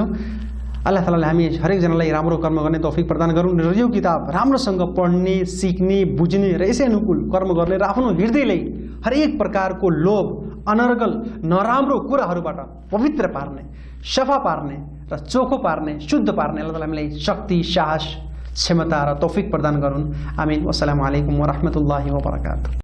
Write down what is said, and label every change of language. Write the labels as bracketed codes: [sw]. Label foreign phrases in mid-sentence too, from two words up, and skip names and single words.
[ne] अल्लाह तालाले हामी हरेकजनालाई राम्रो कर्म गर्ने तौफिक प्रदान गरून् र यो किताब राम्रोसँग पढ्ने, सिक्ने, बुझ्ने र यसै अनुकूल कर्म गर्ने र आफ्नो हृदयलाई हरेक प्रकारको लोभ, अनर्गल, नराम्रो कुराहरूबाट पवित्र पार्ने, सफा पार्ने र चोखो पार्ने, शुद्ध पार्ने अल्लाह ताला हामीलाई शक्ति, साहस, क्षमता र तौफिक प्रदान गरून्। आमीन। [ar] والسلام عليكم ورحمة الله وبركاته.